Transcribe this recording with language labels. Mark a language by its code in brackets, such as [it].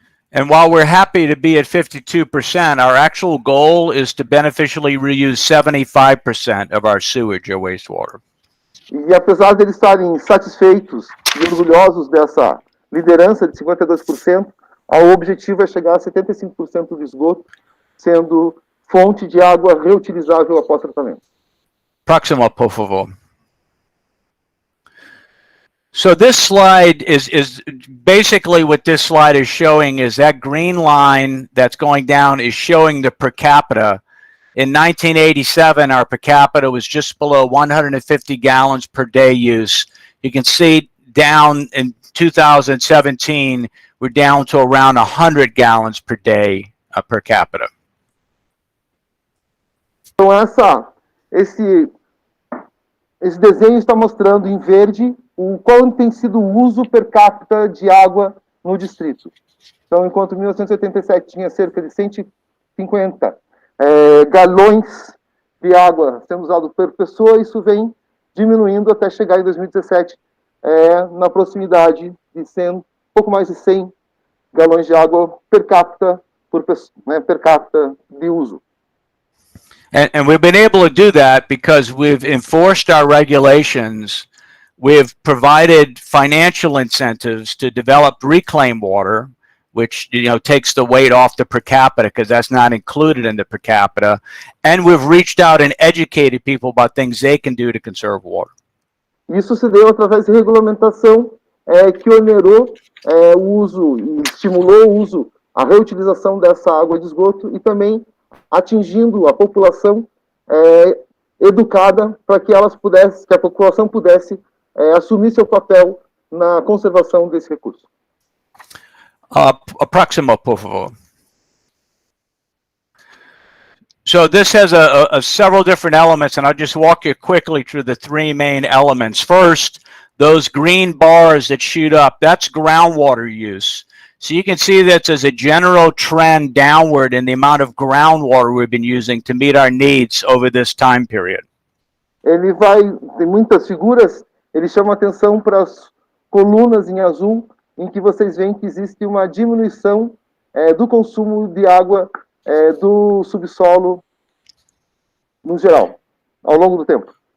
[en] And while we're happy to be at 52%, our actual goal is to beneficially reuse 75% of our sewage or wastewater. [pt] E apesar de eles estarem satisfeitos e orgulhosos dessa liderança de 52%, o objetivo é chegar a 75% do esgoto sendo fonte de água reutilizável após tratamento. Próximo, por favor. [en] So this slide is basically what this slide is showing is that green line that's going down is showing the per capita. In 1987, our per capita was just below 150 gallons per day use. You can see down in 2017, we're down to around 100 gallons per day per capita. [pt] Então esse desenho está mostrando em verde qual tem sido o uso per capita de água no distrito. Então, enquanto em 1987 tinha cerca de 150 galões de água sendo usado por pessoa, isso vem diminuindo até chegar em 2017 na proximidade de pouco mais de 100 galões de água [la] per capita per capita [pt] de uso. [en] And we've been able to do that because we've enforced our regulations. We've provided financial incentives to develop reclaimed water, which takes the weight off the per capita because that's not included in the per capita. And we've reached out and educated people about things they can do to conserve water. [pt] Isso se deu através de regulamentação que onerou o uso e estimulou o uso, a reutilização dessa água de esgoto e também atingindo a população educada para que a população pudesse assumir seu papel na conservação desse recurso. Próximo, por favor. [en] So this has several different elements, and I'll just walk you quickly through the three main elements. First, those green bars that shoot up, that's groundwater use. So you can see that there's a general trend downward in the amount of groundwater we've been using to meet our needs over this time period. [pt] Tem muitas figuras, ele chama atenção para as colunas em azul, em que vocês veem que existe uma diminuição do consumo de água do subsolo no geral, ao longo do tempo.